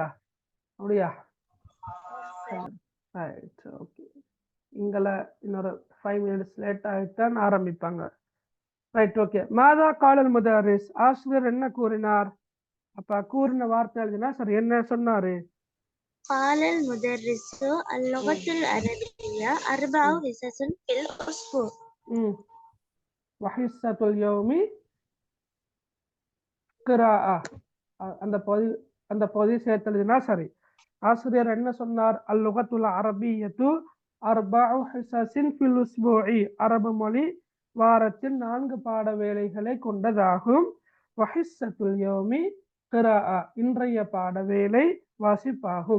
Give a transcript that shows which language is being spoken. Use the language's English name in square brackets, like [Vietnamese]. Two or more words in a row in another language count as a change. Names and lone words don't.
[Tamil] அப்படியா? [English] Right. Okay. [Tamil] இங்கல இன்னொரு 5 [English] minutes late [Tamil] ஆகித்தான் ஆரம்பிப்பாங்க. [English] Right. Okay. [Arabic] ماذا قال المدرس, [Tamil] ஆசிரியர் என்ன கூறினார். அப்ப கூறின வார்த்தை எழுதினா சரி, என்ன சொன்னாரு? [Arabic] قال المدرس اللغة العربية 4 حصص في الأسبوع. وحصة اليوم قراءة. [Tamil] அந்த பகுதியை சேர்த்து எழுதினா சரி. ஆசிரியர் என்ன சொன்னார்? [Arabic] اللغة العربية 4 حصص في الأسبوع, [Tamil] அரபு மொழி வாரத்தில் 4 பாட வேளைகளை கொண்டதாகும். [Arabic] وحصة اليوم قراءة, [Tamil] இன்றைய பாட வேளை வாசிப்பாகும்.